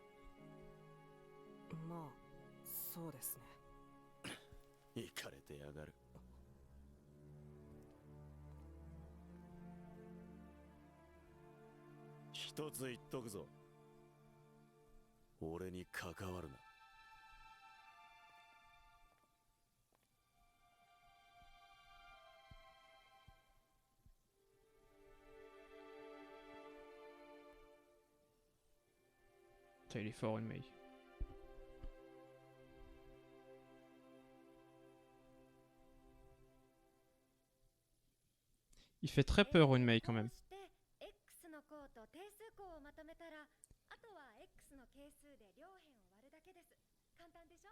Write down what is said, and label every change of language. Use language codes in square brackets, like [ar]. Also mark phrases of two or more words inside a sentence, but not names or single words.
[ja] まあそうですね。イかれてやがる。一つ言っとくぞ。俺に関わるな。 [fr] Putain, il est fort, Unmei. Il fait très peur, Unmei, quand même. [ja] X の項と定数項をまとめたら、あとは X の係数で両辺を割るだけです。簡単でしょ？